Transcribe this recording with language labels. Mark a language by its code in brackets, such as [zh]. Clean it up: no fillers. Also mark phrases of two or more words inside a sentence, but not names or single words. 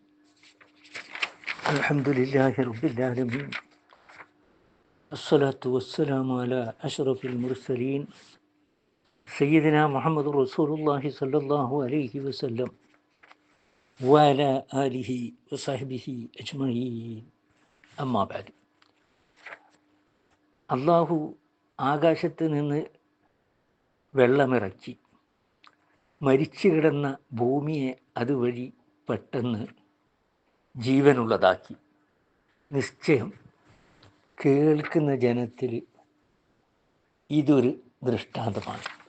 [ar] الحمد لله رب العالمين، الصلاة والسلام على أشرف المرسلين سيدنا محمد رسول الله صلى الله عليه وسلم وعلى آله وصحبه أجمعين. أما بعد. [ml] അള്ളാഹു ആകാശത്ത് നിന്ന് വെള്ളമിറക്കി മരിച്ചു കിടന്ന ഭൂമിയെ അതുവഴി പെട്ടെന്ന് ജീവനുള്ളതാക്കി. നിശ്ചയം കേൾക്കുന്ന ജനത്തിൽ ഇതൊരു ദൃഷ്ടാന്തമാണ്.